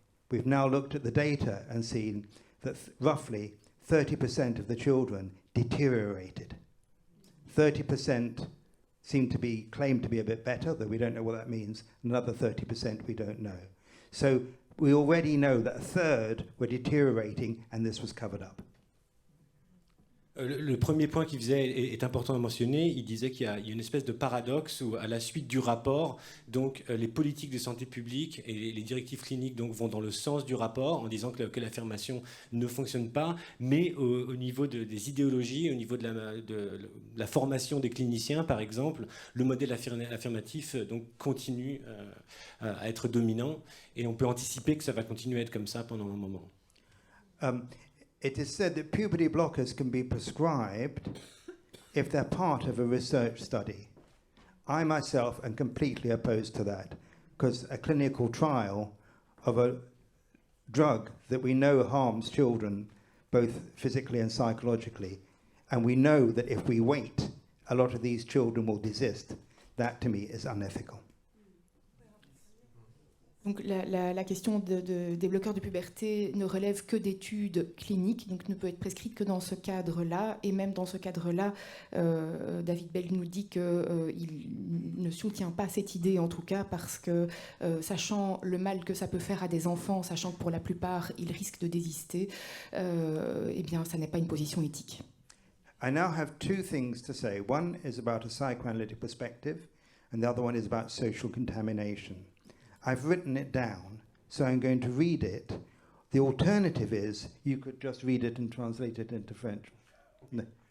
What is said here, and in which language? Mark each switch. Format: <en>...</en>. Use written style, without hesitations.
<en>We've now looked at the data and seen that roughly 30% of the children deteriorated. 30% seem to be claimed to be a bit better, though we don't know what that means. Another 30% we don't know. So we already know that a third were deteriorating, and this was covered up.</en> <fr>Le premier point qu'il faisait est important à mentionner. Il disait qu'il y a une espèce de paradoxe où, à la suite du rapport, donc, les politiques de santé publique et les directives cliniques donc, vont dans le sens du rapport en disant que l'affirmation ne fonctionne pas, mais au niveau des idéologies, au niveau de la formation des cliniciens, par exemple, le modèle affirmatif donc, continue à être dominant et on peut anticiper que ça va continuer à être comme ça pendant un moment.</fr> <en>It is said that puberty blockers can be prescribed if they're part of a research study. I myself am completely opposed to that, because a clinical trial of a drug that we know harms children both physically and psychologically, and we know that if we wait, a lot of these children will desist, that to me is unethical.</en> <fr>Donc la question des bloqueurs de puberté ne relève que d'études cliniques, donc ne peut être prescrite que dans ce cadre-là. Et même dans ce cadre-là, David Bell nous dit qu'il ne soutient pas cette idée, en tout cas, parce que, sachant le mal que ça peut faire à des enfants, sachant que pour la plupart, ils risquent de désister, eh bien, ça n'est pas une position éthique.</fr> <en>I now have two things to say. One is about a psychoanalytic perspective, and the other one is about social contamination. I've written it down, so I'm going to read it. The alternative is you could just read it and translate it into French. No.</en>